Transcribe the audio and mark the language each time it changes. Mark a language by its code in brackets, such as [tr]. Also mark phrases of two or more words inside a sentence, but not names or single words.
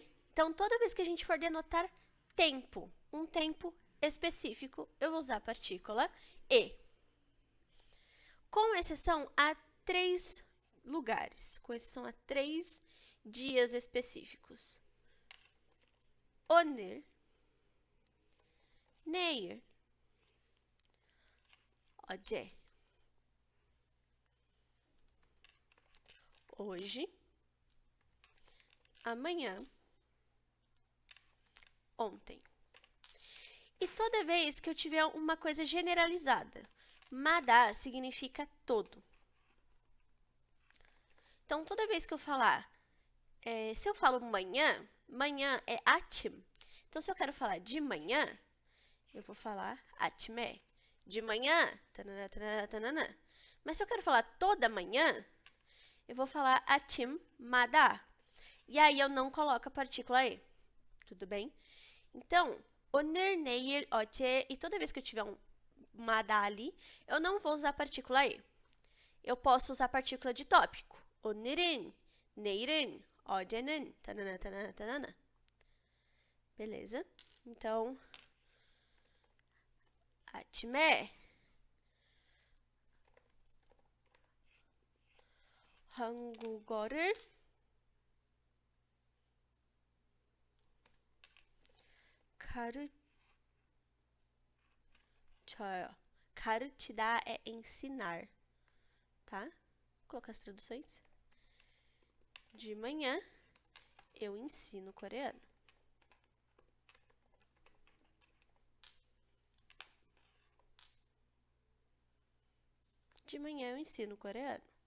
[pt] Então, toda vez que a gente for denotar tempo, um tempo específico, eu vou usar a partícula E. Com exceção a 3 lugares, com exceção a 3 dias específicos. [ko] 오늘, 내일, 어제. [pt] Hoje, amanhã, ontem. E toda vez que eu tiver uma coisa generalizada, 마다 significa todo. Então, toda vez que eu falar, se eu falo manhã, manhã é 아침. Então, se eu quero falar de manhã, eu vou falar 아침에. De manhã, tanana, tanana, tanana. Mas se eu quero falar toda manhã, eu vou falar 아침마다. E aí eu não coloco a partícula E. Tudo bem? Então, [ko] 오늘, 내일, 어제, [pt] e toda vez que eu tiver 마다 ali, eu não vou usar a partícula E. Eu posso usar a partícula de tópico. [ko] 오늘은, 내일은, 어제는, [pt] tanana, tanana, tanana. Beleza? Então, [ko] 아침에 한국어를 가르쳐요. [pt] 가르치다 é ensinar, tá? Vou colocar as traduções. De manhã, eu ensino coreano. De manhã, eu ensino coreano.